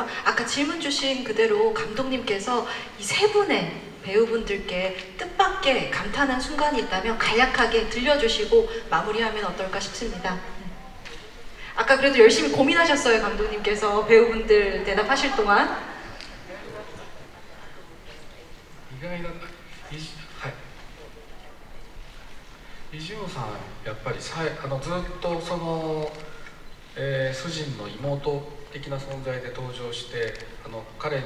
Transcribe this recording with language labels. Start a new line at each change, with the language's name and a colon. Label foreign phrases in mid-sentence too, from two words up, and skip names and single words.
Korean: 아까 질문 주신 그대로 감독님께서 이 세 분의 배우분들께 뜻밖의 감탄한 순간이 있다면 간략하게 들려주시고 마무리하면 어떨까 싶습니다. 아까 그래도 열심히 고민하셨어요, 감독님께서 배우분들 대답하실 동안.
Japanese: 意外だイジュンさんやっぱりずっとその、主人の妹的な存在で登場して彼女